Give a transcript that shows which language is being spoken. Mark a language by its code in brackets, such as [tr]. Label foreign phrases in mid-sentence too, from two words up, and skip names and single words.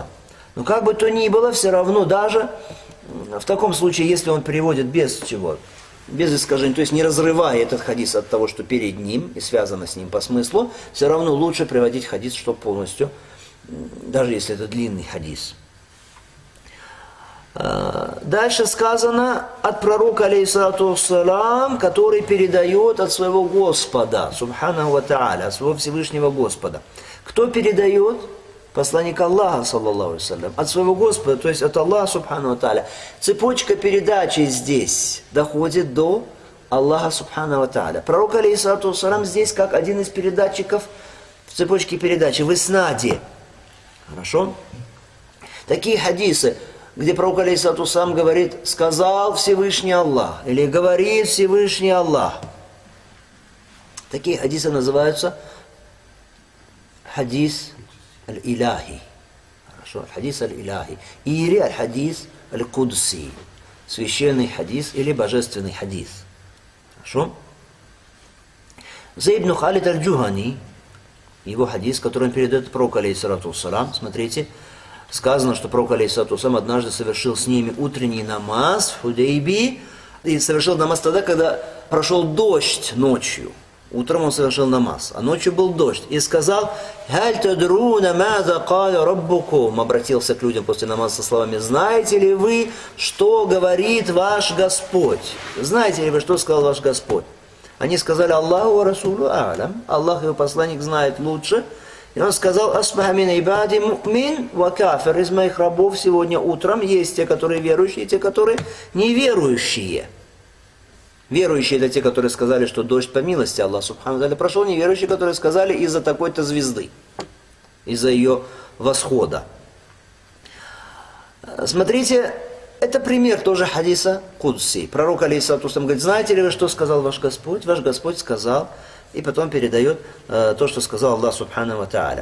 [ru] Но как бы то ни было, все равно даже в таком случае, если он переводит без чего, без искажений, то есть не разрывая этот хадис от того, что перед ним и связано с ним по смыслу, все равно лучше приводить хадис, что полностью, даже если это длинный хадис. Дальше сказано от пророка, [ar] عليه الصلاة والسلام, [ru] который передает от своего Господа, [ar] سبحانه وتعالى, [ru] от своего Всевышнего Господа. Кто передает? Посланник Аллаха, [ar] صلى الله عليه وسلم, [ru] от своего Господа, то есть от Аллаха, [ar] سبحانه وتعالى. [ru] Цепочка передачи здесь доходит до Аллаха, [ar] سبحانه وتعالى. [ru] Пророк, [ar] عليه الصلاة والسلام, [ru] здесь как один из передатчиков в цепочке передачи, в иснаде. Хорошо? Такие хадисы, где пророк, [ar] عليه الصلاة والسلام, [ru] говорит: «Сказал Всевышний Аллах», или «Говорит Всевышний Аллах». Такие хадисы называются [ar] الحديث الإلهي. [ru] Хорошо, [ar] الحديث الإلهي. [ru] Или [ar] الحديث القدسي. [ru] Священный хадис или божественный хадис. Хорошо? Зейд ибн Халид аль-Джухани, его хадис, который он передает пророку, [ar] عليه الصلاة والسلام, [ru] смотрите, сказано, что пророк, [ar] عليه الصلاة والسلام, [ru] однажды совершил с ними утренний намаз в Худейбии, и совершил намаз тогда, когда прошел дождь ночью. Утром он совершил намаз, а ночью был дождь. И сказал: [ar] «هل تدرون ماذا قال ربكم». [ru] Обратился к людям после намаза со словами: «Знаете ли вы, что говорит ваш Господь?» Знаете ли вы, что сказал ваш Господь? Они сказали: [ar] «الله ورسوله أعلم». [ru] Аллах и его посланник знает лучше. И он сказал: [ar] «أصبح من عبادي مؤمن وكافر». [ru] Из моих рабов сегодня утром есть те, которые верующие, и те, которые неверующие. Верующие — это те, которые сказали, что дождь по милости Аллаха [ar] سبحانه وتعالى [ru] прошел. Неверующие, которые сказали из-за такой-то звезды, из-за ее восхода. Смотрите, Это пример тоже [ar] حديث قدسي. [ru] Пророк, [ar] عليه الصلاة والسلام, [ru] говорит, знаете ли вы, что сказал ваш Господь? Ваш Господь сказал, и потом передает то, что сказал Аллах [ar] سبحانه وتعالى.